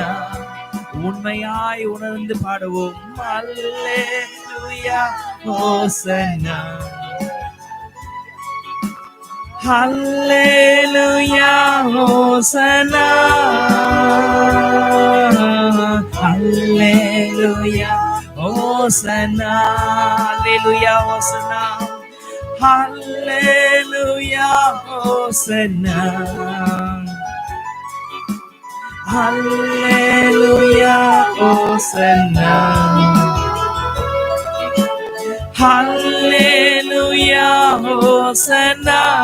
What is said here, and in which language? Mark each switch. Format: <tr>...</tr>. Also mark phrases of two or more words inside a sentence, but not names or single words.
<ta>உண்மையாய் உணர்ந்து பாடுவோம். அல்லேலூயா, ஹோசன்னா. அல்லேலூயா, ஹோசன்னா. அல்லேலூயா,</ta> <en>Hosanna, Hallelujah, Hosanna, Hallelujah, Hosanna, Hallelujah, Hosanna. Hallelujah, Hosanna.</en>